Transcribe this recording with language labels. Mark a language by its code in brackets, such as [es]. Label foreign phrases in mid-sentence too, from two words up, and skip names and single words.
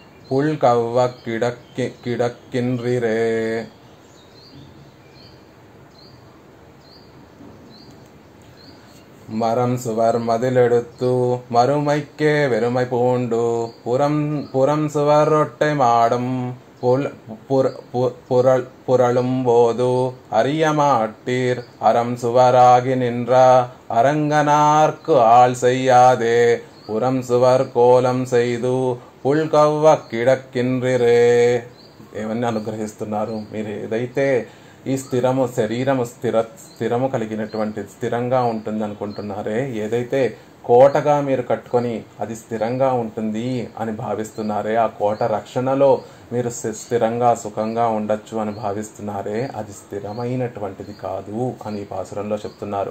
[ta] புல்கவ்வ கிடக்கின்றீரே. மரம் சுவர் மதிலெடுத்து மறுமைக்கே வெறுமை பூண்டு புறம் சுவர் ஒட்டை மாடும் புரளும் போது அறிய மாட்டீர் அறம் சுவராகி நின்ற அரங்கனார்க்கு ஆள் செய்யாதே புறம் சுவர் கோலம் செய்து புல்கவ்வ கிடக்கின்றீரே. [te] ఏమని అనుగ్రహిస్తున్నారు? మీరు ఏదైతే ఈ శరీరము స్థిరము కలిగినటువంటి స్థిరంగా ఉంటుంది అనుకుంటున్నారే, ఏదైతే కోటగా మీరు కట్టుకొని అది స్థిరంగా ఉంటుంది అని భావిస్తున్నారే, ఆ కోట రక్షణలో మీరు స్థిరంగా సుఖంగా ఉండొచ్చు అని భావిస్తున్నారే, అది స్థిరమైనటువంటిది కాదు అని ఈ పాసురంలో చెప్తున్నారు.